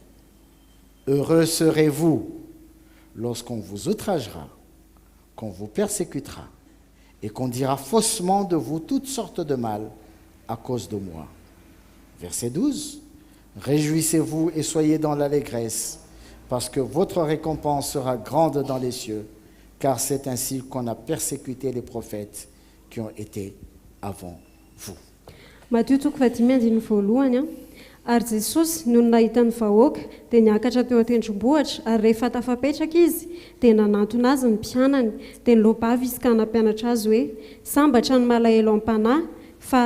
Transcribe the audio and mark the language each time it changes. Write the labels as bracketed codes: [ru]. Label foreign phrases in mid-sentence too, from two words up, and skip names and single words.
[fr] Heureux serez-vous lorsqu'on vous outragera, qu'on vous persécutera, et qu'on dira faussement de vous toutes sortes de mal à cause de moi. Verset 12. Réjouissez-vous et soyez dans l'allégresse, parce que votre récompense sera grande dans les cieux, car c'est ainsi qu'on a persécuté les prophètes qui ont été avant vous. [mg] Matio toko fahatimy andiny voalohany ary Jesosy noho nahitany vahoaka dia niakatra teo an-tendrombohitra ary rehefa tafapetraka izy dia nanantona azy ny mpianany dia nilobavy izy ka nampianatra azy hoe sambatra ny malahelo am-panahy fa